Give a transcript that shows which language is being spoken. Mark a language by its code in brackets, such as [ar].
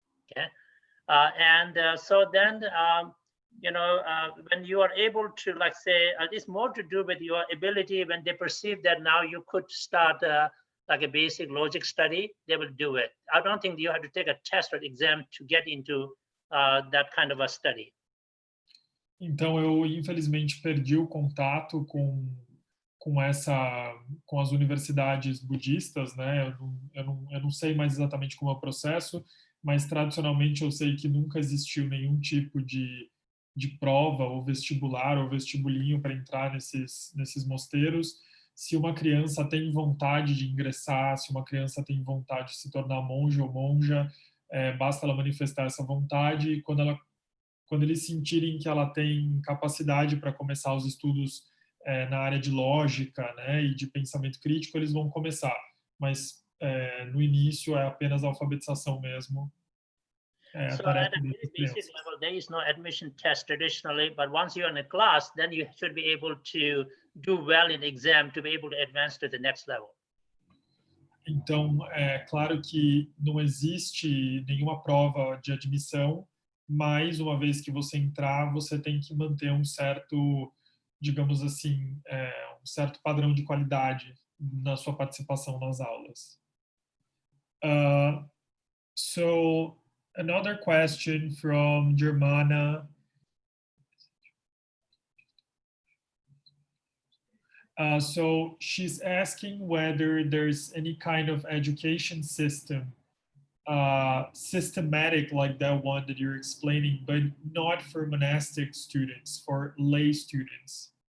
[en] Okay, so then when you are able to, like say, it's more to do with your ability. When they perceive that now you could start like a basic logic study, they will do it. I don't think you have to take a test or exam to get into that kind of a study. [pt] Então eu infelizmente perdi o contato com as universidades budistas, né? Eu não sei mais exatamente como é o processo, mas tradicionalmente eu sei que nunca existiu nenhum tipo de prova ou vestibular ou vestibulinho para entrar nesses mosteiros. Se uma criança tem vontade de ingressar, se uma criança tem vontade de se tornar monge ou monja, basta ela manifestar essa vontade, e quando eles sentirem que ela tem capacidade para começar os estudos na área de lógica, né, e de pensamento crítico, eles vão começar. Mas no início é apenas a alfabetização mesmo. [en] So at a very basic level, there is no admission test traditionally, but once you're in a class, then you should be able to do well in the exam to be able to advance to the next level. [pt] Então, é claro que não existe nenhuma prova de admissão, mas uma vez que você entrar, você tem que manter um certo, digamos assim, um certo padrão de qualidade na sua participação nas aulas. [en] So, another question from Germana. So she's asking whether there's any kind of education system, systematic like that one that you're explaining, but not for monastic students, for lay students.